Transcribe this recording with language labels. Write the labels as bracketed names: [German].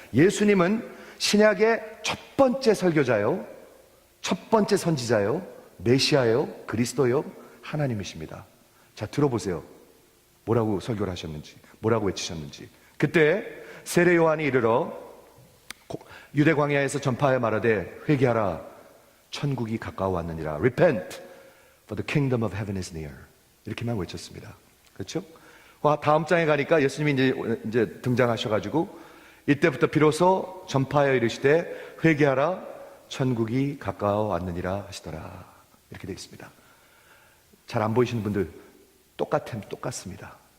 [Korean] 예수님은 신약의 첫 번째 설교자요, 첫 번째 선지자요, 메시아요, 그리스도요, 하나님이십니다. 자, 들어보세요. 뭐라고 설교를 하셨는지, 뭐라고 외치셨는지. 그때 세례 요한이 이르러 유대 광야에서 전파하여 말하되 회개하라, 천국이 가까워 왔느니라. [English] Repent, for the kingdom of heaven is near. [Korean] 이렇게만 외쳤습니다. 그렇죠? 다음 장에 가니까 예수님이 이제 등장하셔가지고 이때부터 비로소 전파하여 이르시되 회개하라, 천국이 가까워 왔느니라 하시더라. 이렇게 되어 있습니다. 잘 안 보이시는 분들 똑같습니다.